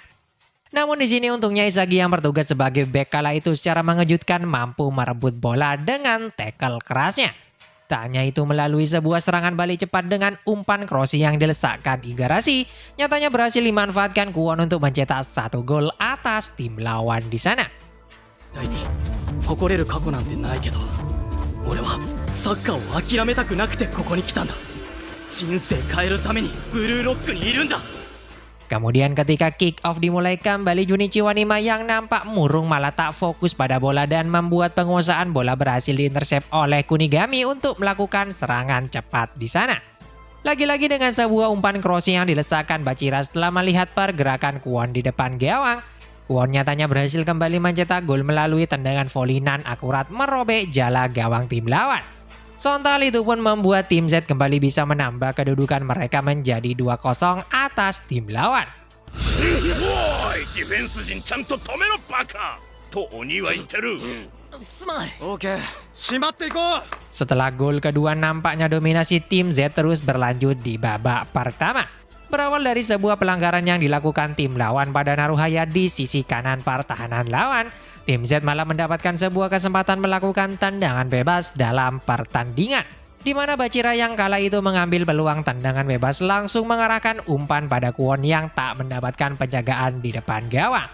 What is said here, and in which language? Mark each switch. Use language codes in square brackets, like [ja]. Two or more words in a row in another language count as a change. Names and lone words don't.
[id] Namun di sini untungnya Isagi yang bertugas sebagai bek kala itu secara mengejutkan mampu merebut bola dengan tackle kerasnya. Tak hanya itu, melalui sebuah serangan balik cepat dengan umpan crossing yang dilesakkan Igarashi, nyatanya berhasil dimanfaatkan Kwon untuk mencetak 1 gol atas tim lawan di sana. [ja] 誇れる過去なんてないけど、俺はサッカーを諦めたくなくてここに来たんだ。人生変えるためにブルーロックにいるんだ。 [id] Kemudian ketika [en] kick off [id] dimulai kembali, Junichi Wanima yang nampak murung malah tak fokus pada bola dan membuat penguasaan bola berhasil diintersep oleh Kunigami untuk melakukan serangan cepat di sana. Lagi-lagi dengan sebuah umpan crossing yang dilesakkan Bachira setelah melihat pergerakan Kwon di depan gawang. Kwon nyatanya berhasil kembali mencetak gol melalui tendangan volley nan akurat merobek jala gawang tim lawan. Sontak itu pun membuat tim Z kembali bisa menambah kedudukan mereka menjadi 2-0 atas tim lawan. Woi, [ja] ディフェンス陣ちゃんと止めろバカと鬼は言ってる。すまん。オーケー、しまっていこう。 [id] Setelah gol kedua, nampaknya dominasi tim Z terus berlanjut di babak pertama. Berawal dari sebuah pelanggaran yang dilakukan tim lawan pada Naruhaya di sisi kanan pertahanan lawan, tim Z malah mendapatkan sebuah kesempatan melakukan tendangan bebas dalam pertandingan, di mana Bachira yang kala itu mengambil peluang tendangan bebas langsung mengarahkan umpan pada Kwon yang tak mendapatkan penjagaan di depan gawang.